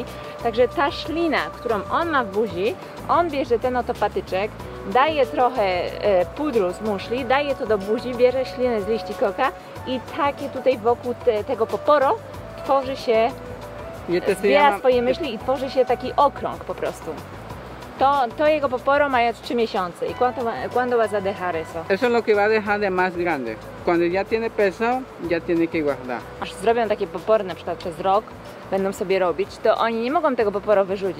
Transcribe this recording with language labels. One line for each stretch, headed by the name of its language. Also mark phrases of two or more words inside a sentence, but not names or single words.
Polish: Także ta ślina, którą on ma w buzi, on bierze ten oto patyczek, daje trochę pudru z muszli, daje to do buzi, bierze ślinę z liści koka i takie tutaj wokół tego poporo tworzy się, zbiera swoje myśli i tworzy się taki okrąg po prostu. To jego poporo ma 3 miesiące.
Spanish: ¿Y cuándo vas a dejar eso? Eso es lo que va a dejar de más grande. Cuando ya tiene peso, ya tiene que guardar.
Polish: Aż zrobią takie popory na przykład przez rok, będą sobie robić, to oni nie mogą tego poporo wyrzucić.